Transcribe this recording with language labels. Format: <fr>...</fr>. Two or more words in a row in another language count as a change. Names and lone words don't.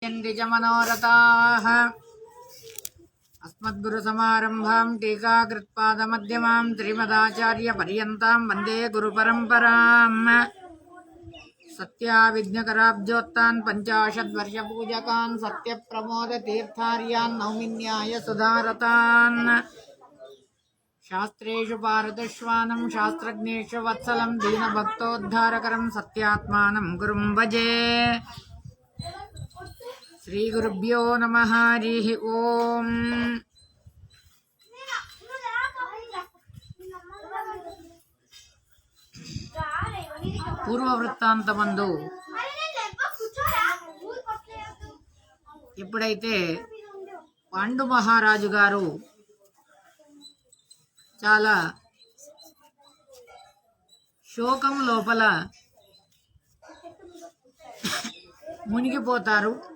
<sa>मनोरथाः अस्मद्गुरुसमारम्भां टीकाकृत्पादमध्यमां श्रीमदाचार्यपर्यन्तां वन्दे गुरुपरम्पराम् सत्याविघ्नकराब्जोत्तान् पञ्चाशद्वर्षपूजकान् सत्यप्रमोदतीर्थार्यान् नौमिन्याय सुधारतान् शास्त्रेषु पारदश्वानं शास्त्रज्ञेषु वत्सलं दीनभक्तोद्धारकरं सत्यात्मानं गुरुं भजे। श्री गुरुभ्यो नमः। हरिः ओम।</sa> <te>పూర్వవృత్తాంతమందు ఎప్పుడైతే పాండు మహారాజు గారు చాలా శోకం లోపల మునిగిపోతారు.</te>